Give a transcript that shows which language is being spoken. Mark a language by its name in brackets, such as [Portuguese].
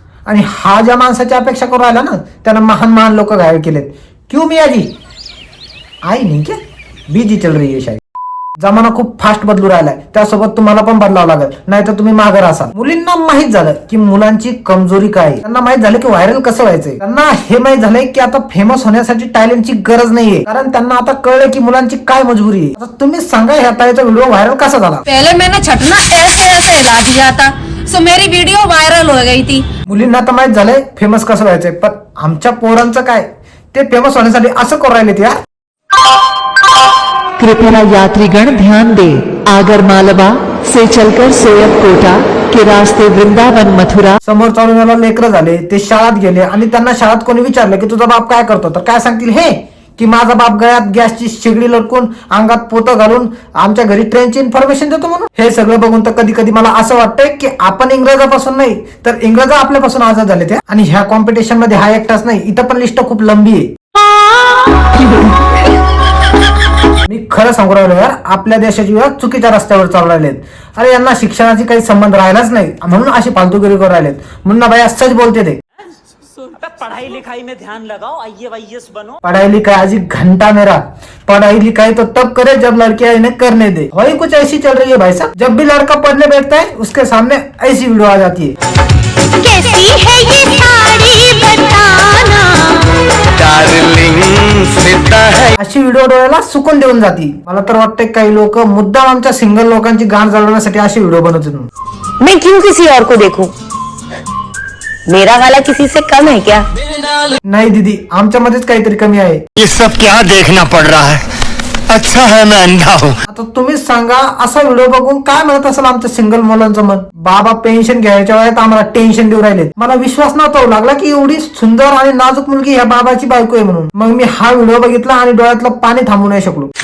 [Marathi] आणि हा ज्या माणसाची अपेक्षा करू राहिला ना त्यानं महान लोक घायल केलेत. [Hindi] क्यों मिया जी आई नाही क्या बीजी चल रही है शायद. [Marathi] जमाना खूप फास्ट बदलू राहिलाय, त्यासोबत तुम्हाला पण बदलावं लागेल, नाही तर तुम्ही मागे राहाल. मुलींना माहित झालं की मुलांची कमजोरी काय आहे, त्यांना माहित झालं की व्हायरल कसं व्हायचंय, त्यांना हे माहित झालंय की आता फेमस होण्यासाठी टॅलेंटची गरज नाहीये, कारण त्यांना आता कळलं की मुलांची काय मजबुरी आहे. आता तुम्ही सांगा ह्या ताईचा व्हिडिओ व्हायरल कसा झाला? [Hindi] पहले मैंने छटना ऐसे इला दिया था सो मेरी वीडियो वायरल हो गई थी. [Marathi] मुलींना तर माहित झालंय फेमस कसं व्हायचंय, पण आमच्या पोरांचं काय? ते फेमस होण्यासाठी असं करू राहिलेत यार. [Hindi] कृपया यात्रीगण ध्यान दे, आगर मालवा से चलकर सोयब कोटा के रास्ते वृंदावन मथुरा. [Marathi] समोर चालून याला लेकरं झाले, ते शाळेत गेले आणि त्यांना शाळेत कोणी विचारलं की तुझा बाप काय करतो, तर काय सांगतील हे की माझा बाप गळ्यात गॅसची शेगडी लटकून अंगात पोतं घालून आमच्या घरी ट्रेनची इन्फॉर्मेशन देतो म्हणून. हे सगळं बघून तर कधी कधी मला असं वाटतंय की आपण इंग्रजापासून नाही तर इंग्रज आपल्यापासून आजाद झाले ते. आणि ह्या कॉम्पिटिशन मध्ये हा एकटाच नाही, इथं पण लिस्ट खूप लंबी आहे. मी खरं सांगू राहिलो यार, आपल्या देशाची युवा चुकीच्या रस्त्यावर चालू राहिलेत. अरे यांना शिक्षणाची काही संबंध राहिलाच नाही म्हणून अशी फालतूगिरी करू राहिलेत. [Hindi] मुन्ना भाई सच बोलते थे. पढ़ाई लिखाई में ध्यान लगाओ, IAS बनो. पढ़ाई लिखाई आज घंटा मेरा, पढ़ाई लिखाई तो तब करे जब लड़कियां इन्हें करने दे. वही कुछ ऐसी चल रही है भाई साहब. जब भी लड़का पढ़ने बैठता है उसके सामने ऐसी वीडियो आ जाती है. कैसी है ये साड़ी बताना डार्लिंग सीता है. [Marathi] अशी व्हिडिओ डोळ्याला सुकून देऊन जाती. मला तर वाटतंय काही लोक मुद्दाम आमच्या सिंगल लोकांची गाण जळवण्यासाठी अशी व्हिडिओ बनवतात. [Hindi] मैं क्यों किसी और को देखूं? मेरा वाला किसी से कम है क्या? [Marathi] नाही दीदी, आमच्यामध्येच काहीतरी कमी आहे. [Hindi] ये सब क्या देखना पड़ रहा है? अच्छा है मैं अंधा हूँ. [Marathi] आता तुम्हीच सांगा असा व्हिडिओ बघून काय म्हणत असेल आमचं सिंगल मुलांचं मन? बाबा पेन्शन घ्यायच्या वेळेत आम्हाला टेन्शन देऊ राहिले. मला विश्वास नव्हता लागला की एवढी सुंदर आणि नाजूक मुलगी ह्या बाबाची बायको आहे म्हणून. मग मी हा व्हिडिओ बघितला आणि डोळ्यातलं पाणी थांबू नाही शकलो.